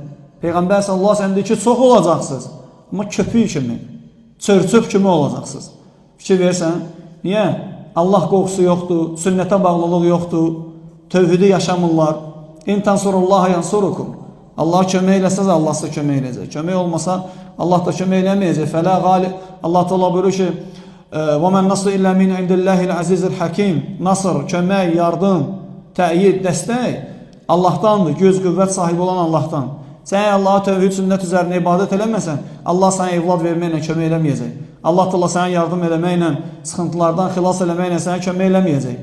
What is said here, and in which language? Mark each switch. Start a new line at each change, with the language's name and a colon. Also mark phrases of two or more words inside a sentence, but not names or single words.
Azerbaijani: Peyğəmbər
Arabic: صلى الله عليه وسلم
Azerbaijani: deyir ki, çox olacaqsınız, amma köpük kimi, çörçöp kimi olacaqsınız. Fikir versən, niyə? Allah qorxusu yoxdur, sünnətə bağlılıq yoxdur, tövhidi yaşamırlar.
Arabic: إن تنصروا الله ينصركم.
Azerbaijani: Allah kömək eləsəz, Allah sizə kömək eləyəcək. Kömək olmasa, Allah da kömək eləməyəcək.
Arabic: فلا غالب.
Azerbaijani: Allah Teala buyurur ki,
Arabic: وَمَنْ نَصْرِ إِلَّا مِنْ عِنْدِ اللّٰهِ الْعَزِيزِ الْحَكِيمِ
Azerbaijani: Nasır, kömək, yardım, təyid, dəstək Allahdandır. Göz qüvvət sahibi olan Allahdan. Sən Allah'a tövhid sünnət üzərində ibadət eləməsən, Allah sənə evlad verməklə kömək eləməyəcək. Allah Teala sənə yardım eləməklə, sıxıntılardan xilas eləməklə sənə kömək eləməyəcək.